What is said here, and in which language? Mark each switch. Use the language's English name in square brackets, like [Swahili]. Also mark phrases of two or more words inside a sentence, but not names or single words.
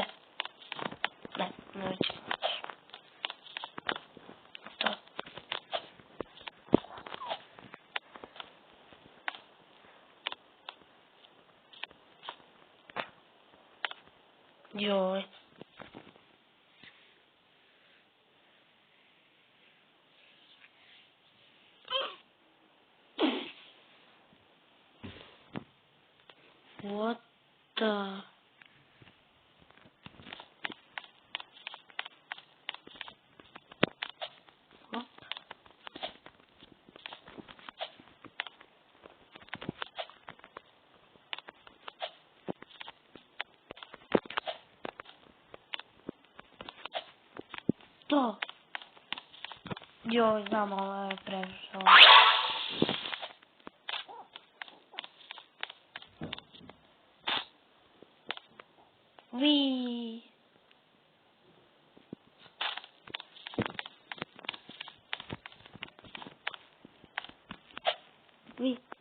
[Croatian] Ne, neće. To. Joj. [English] What the... Hop. [Croatian] To. Joj, znam, ovo je previše. Vi. Vi.